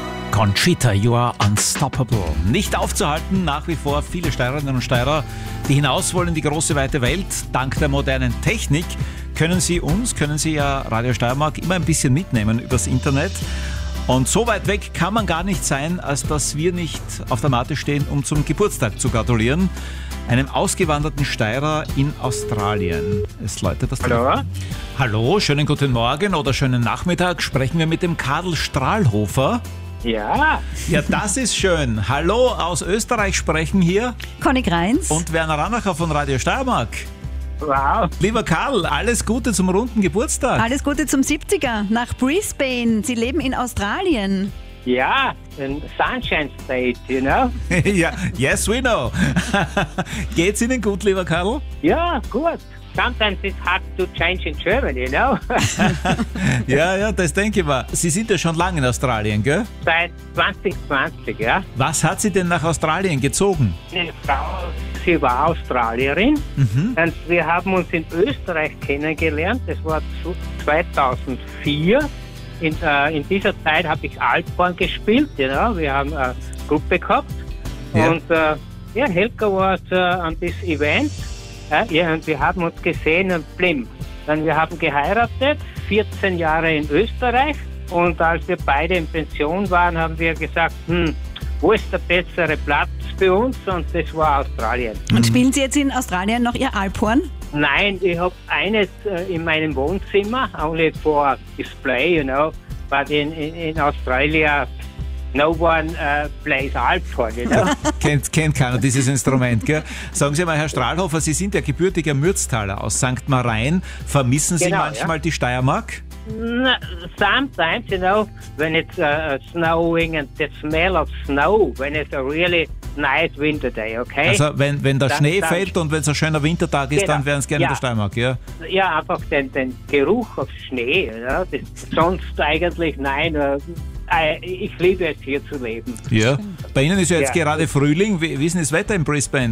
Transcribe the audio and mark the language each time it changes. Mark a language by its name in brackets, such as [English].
[English] Conchita, you are unstoppable. [German] Nicht aufzuhalten, nach wie vor viele Steirerinnen und Steirer, die hinaus wollen in die große weite Welt, dank der modernen Technik, können Sie ja Radio Steiermark immer ein bisschen mitnehmen übers Internet. Und so weit weg kann man gar nicht sein, als dass wir nicht auf der Matte stehen, um zum Geburtstag zu gratulieren. Einem ausgewanderten Steirer in Australien. Es läutet das Telefon. Hallo, schönen guten Morgen oder schönen Nachmittag. Sprechen wir mit dem Karl Strahlhofer. Ja. Ja, das ist schön. Hallo, aus Österreich sprechen hier Conny Greins und Werner Ranacher von Radio Steiermark. Wow. Lieber Karl, alles Gute zum runden Geburtstag. Alles Gute zum 70er nach Brisbane. Sie leben in Australien. [English] Ja, in Sunshine State, you know. Ja, yes, we know. [German] Geht's Ihnen gut, lieber Karl? Ja, gut. [English] Sometimes it's hard to change in Germany, you know. [German] Ja, das denke ich mal. Sie sind ja schon lange in Australien, gell? Seit 2020, ja. Was hat Sie denn nach Australien gezogen? Eine Frau. Sie war Australierin und wir haben uns in Österreich kennengelernt. Das war 2004. In dieser Zeit habe ich Altborn gespielt. You know? Wir haben eine Gruppe gehabt. Ja. Und Helga war an diesem Event. Und wir haben uns gesehen und blim. Dann wir haben geheiratet, 14 Jahre in Österreich. Und als wir beide in Pension waren, haben wir gesagt, wo ist der bessere Platz für uns? Und das war Australien. Und spielen Sie jetzt in Australien noch Ihr Alphorn? Nein, ich habe eines in meinem Wohnzimmer, [English] only for display, you know. But in Australia, no one plays Alphorn, you know. [German] kennt keiner dieses Instrument, gell? Sagen Sie mal, Herr Strahlhofer, Sie sind ja gebürtiger Mürztaler aus St. Marien. Vermissen Sie manchmal die Steiermark? [English] Sometimes, you know, when it's snowing and the smell of snow, when it's a really nice winter day, okay? [German] Also wenn der Schnee fällt und wenn es ein schöner Wintertag ist, dann wären Sie gerne in der Steiermark, ja? Ja, einfach den Geruch auf Schnee, you know, das, sonst eigentlich nein, ich liebe es hier zu leben. Ja, bei Ihnen ist ja jetzt gerade Frühling, wie ist denn das Wetter in Brisbane?